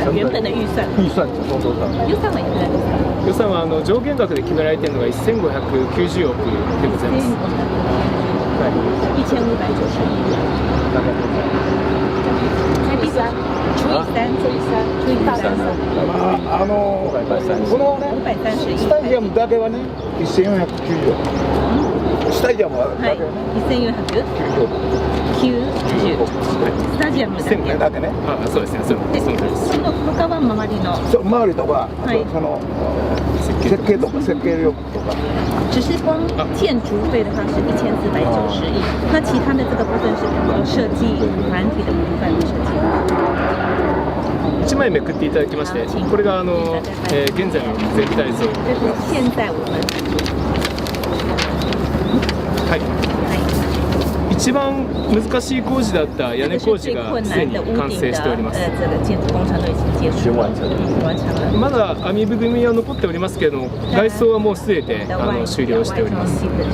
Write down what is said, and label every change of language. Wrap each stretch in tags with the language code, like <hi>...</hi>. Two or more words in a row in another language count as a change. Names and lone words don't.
<zh>原本的预算总多少？</zh> <ja>予算はいくらですか？予算は上限額で決められているのが1590億でございます。</ja> <zh>1590 亿。大概多少？台币3，除以3，</zh> <ja>このね、 530 スタジアムだけはね、1490億。スタジアムはだけはね、 1490億。スタジアムだけ。だけね。あ、そうですね。そうです。その他は周りの。そう周りとか、その設計とか設計力とか。</ja> <zh>只是光建筑费的话是1490亿，那其他的这个部分是比如说设计、软体的部分的设计。</zh> <ja>1 枚めくっていただきまして、これが現在の全体像。</ja> <zh>这是现在我们。</zh> <ja>はい。一番難しい工事だった屋根工事がすでに完成しております。まだ網部組は残っておりますけれども、外装はもうすべて終了しております。</ja>